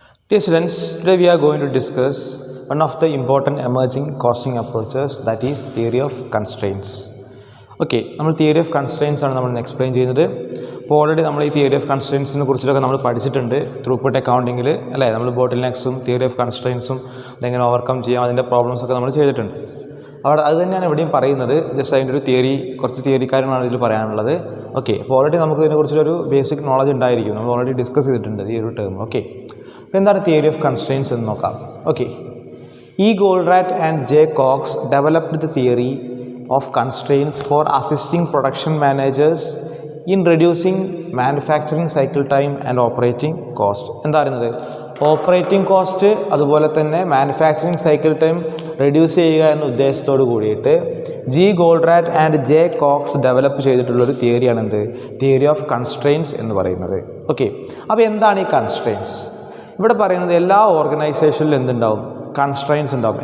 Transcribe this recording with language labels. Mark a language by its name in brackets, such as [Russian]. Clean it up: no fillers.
[English] Dear students, today we are going to discuss one of the important emerging costing approaches, that is theory of constraints. [Malayalam] Okay, നമ്മൾ theory of constraints ആണ് നമ്മൾ explain ചെയ്യുന്നത്. അപ്പോൾ already നമ്മൾ ഈ theory of കൺസ്ട്രെയിൻസിനെ കുറിച്ചിട്ടൊക്കെ നമ്മൾ പഠിച്ചിട്ടുണ്ട് throughput അക്കൗണ്ടിങ്ങിൽ അല്ലേ. നമ്മൾ ബോട്ടിൽ നെക്സും തിയറി ഓഫ് കൺസ്ട്രെയിൻസും അതെങ്ങനെ ഓവർകം ചെയ്യാം, അതിൻ്റെ പ്രോബ്ലംസൊക്കെ നമ്മൾ ചെയ്തിട്ടുണ്ട്. അവിടെ അത് തന്നെയാണ് ഇവിടെയും പറയുന്നത്. ജസ്റ്റ് അതിൻ്റെ ഒരു തിയറി, കുറച്ച് തിയറിക്കാരനാണ് ഇതിൽ പറയാനുള്ളത്. ഓക്കെ, അപ്പോൾ ഓൾറെഡി നമുക്ക് ഇതിനെക്കുറിച്ചൊരു ബേസിക് നോളജ് ഉണ്ടായിരിക്കും. നമ്മൾ ഓൾറെഡി ഡിസ്കസ് ചെയ്തിട്ടുണ്ട് ഈ ഒരു ടേം. ഓക്കെ, അപ്പോൾ എന്താണ് തിയറി ഓഫ് കൺസ്ട്രെയിൻസ് എന്ന് നോക്കാം. [English] Okay, E Goldratt and J Cox developed the theory of constraints for assisting production managers in reducing manufacturing cycle time and operating cost. [Malayalam] എന്താ പറയുന്നത്, ഓപ്പറേറ്റിംഗ് കോസ്റ്റ് അതുപോലെ തന്നെ മാനുഫാക്ചറിങ് സൈക്കിൾ ടൈം റെഡ്യൂസ് ചെയ്യുക എന്ന ഉദ്ദേശത്തോട് കൂടിയിട്ട് G ഗോൾഡ്റാറ്റ് and J Cox develop ചെയ്തിട്ടുള്ളൊരു തിയറിയാണ് എന്ത്, theory of constraints എന്ന് പറയുന്നത്. ഓക്കെ, അപ്പോൾ എന്താണ് ഈ കൺസ്ട്രെയിൻസ്? ഇവിടെ പറയുന്നത് എല്ലാ ഓർഗനൈസേഷനിലും എന്തുണ്ടാവും, കൺസ്ട്രെയിൻസ് ഉണ്ടാവും.